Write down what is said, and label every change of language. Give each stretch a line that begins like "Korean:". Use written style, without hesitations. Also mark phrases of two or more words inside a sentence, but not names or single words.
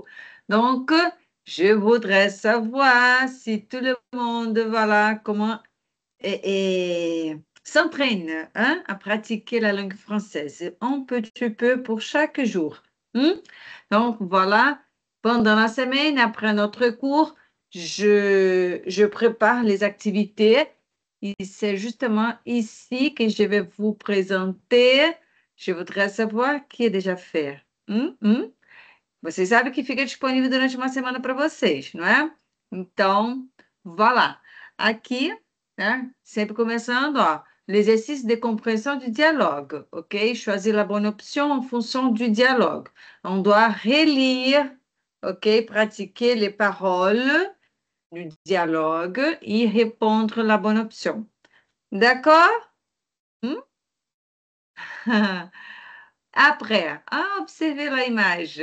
French: Donc, je voudrais savoir si tout le monde, voilà, comment s'entraîne, hein, à pratiquer la langue française, un petit peu pour chaque jour. Hein. Donc, voilà, pendant la semaine, après notre cours, je prépare les activités. Et c'est justement ici que je vais vous présenter. Je voudrais
Portuguese: saber que é
French: déjà fait.
Portuguese: Vocês sabem que fica disponível durante uma semana para vocês, não é? Então, vá lá. Aqui, né? Sempre começando, ó,
French: l'exercice de compréhension du dialogue, ok? Choisir la bonne option en fonction du dialogue. On doit relire, ok? Pratiquer les paroles du dialogue et répondre la bonne option. D'accord? Hmm? Après, observez l'image.